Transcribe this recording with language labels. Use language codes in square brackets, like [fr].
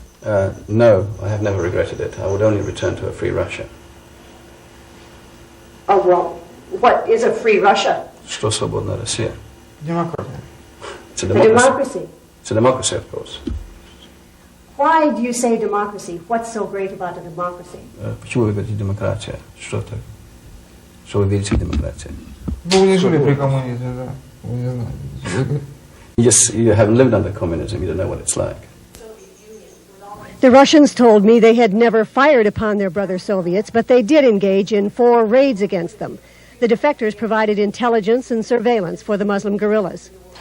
[en] No, I have never regretted it. I would only return to a free Russia. Oh, well, what is a free Russia? [ru] Что свободная Россия? [en] Democracy. It's a democracy. Democracy. It's a democracy, of course. Why do you say democracy? What's so great about a democracy? [ru] Почему вы говорите демократия? Что так? Что вы видите в демократии? Вы не жили при коммунизме, да? Вы не знаете. [en] You haven't lived under communism, you don't know what it's like. The Russians told me they had never fired upon their brother Soviets, but they did engage in 4 raids against them. The defectors provided intelligence and surveillance for the Muslim guerrillas.